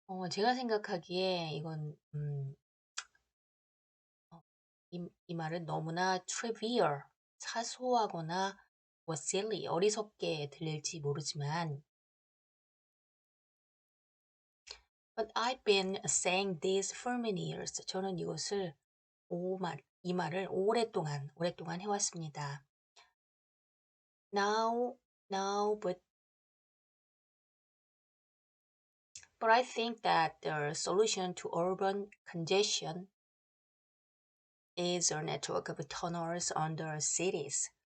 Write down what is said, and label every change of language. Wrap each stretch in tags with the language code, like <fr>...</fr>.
<ko>제가 생각하기에 이건, 이 말은 너무나 trivial, 사소하거나 or silly, 어리석게 들릴지 모르지만</ko> <en>But I've been saying this for many years.</en> <ko>저는 이 말을 오랫동안 해왔습니다.</ko> <en>Now, but I think that the solution to urban congestion is a network of tunnels under cities.</en>